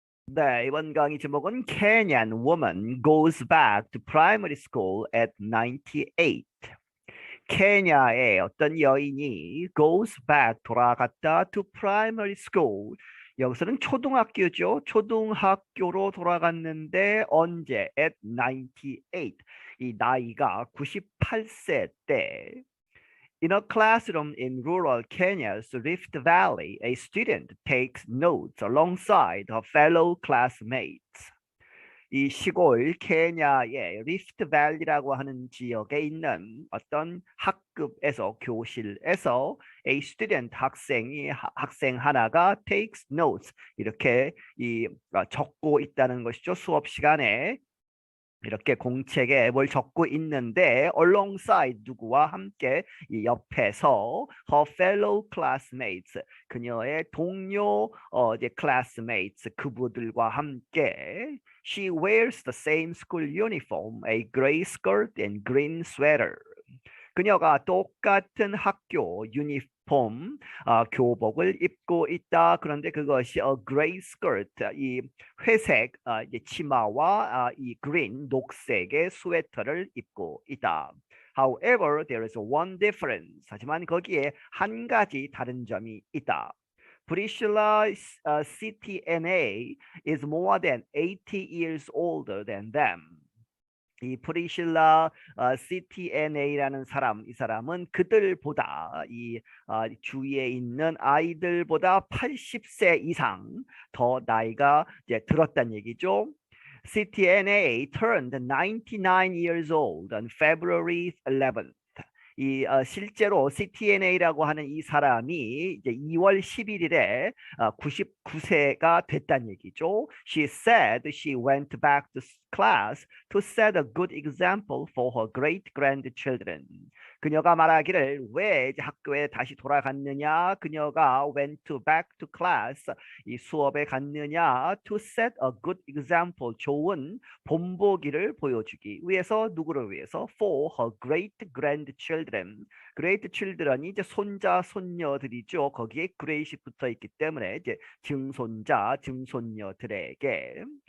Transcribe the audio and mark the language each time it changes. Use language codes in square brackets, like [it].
[ko] 네, 이번 강의 제목은 [en] Kenyan woman goes back to primary school at 98. [ko] 케냐의 어떤 여인이 [en] goes back [ko] 돌아갔다 [en] to primary school. [ko] 여기서는 초등학교죠. 초등학교로 돌아갔는데 언제? [en] At 98. [ko] 이 나이가 98세 때. [en] In a classroom in rural Kenya's Rift Valley, a student takes notes alongside her fellow classmates. [ko] 이 시골 케냐의 리프트 밸리라고 하는 지역에 있는 어떤 학급에서 교실에서 [en] a student [ko] 학생 하나가 [en] takes notes [ko] 이렇게 적고 있다는 것이죠. 수업 시간에 이렇게 공책에 뭘 적고 있는데 [en] alongside [ko] 누구와 함께 이 옆에서 [en] her fellow classmates [ko] 그녀의 동료 이제 [en] classmates [ko] 그분들과 함께 [en] she wears the same school uniform, a gray skirt and green sweater. [ko] 그녀가 똑같은 학교 유니폼 교복을 입고 있다. 그런데 그것이 [en] gray skirt [ko] 이 회색 이제 치마와 이 [en] green [ko] 녹색의 스웨터를 입고 있다. [en] However, there is one difference. [ko] 하지만 거기에 한 가지 다른 점이 있다. [en] Priscilla's CTNA is more than 80 years older than them. [ko] 이 프리실라 CTNA라는 사람, 이 사람은 그들보다 주위에 있는 아이들보다 80세 이상 더 나이가 이제 들었다는 얘기죠. [en] CTNA turned 99 years old on February 11th. [ko] 실제로 CTNA라고 하는 이 사람이 이제 2월 11일에 99세가 됐다는 얘기죠. [en] She said she went back to class to set a good example for her great grandchildren. [ko] 그녀가 말하기를 왜 이제 학교에 다시 돌아갔느냐? 그녀가 [en] went back to class [ko] 이 수업에 갔느냐? [en] To set a good example [ko] 좋은 본보기를 보여주기 위해서 누구를 위해서? [en] For her great grandchildren. great children [ko] 이 이제 손자 손녀들이죠. 거기에 great이 붙어 있기 때문에 이제 증손자 증손녀들에게.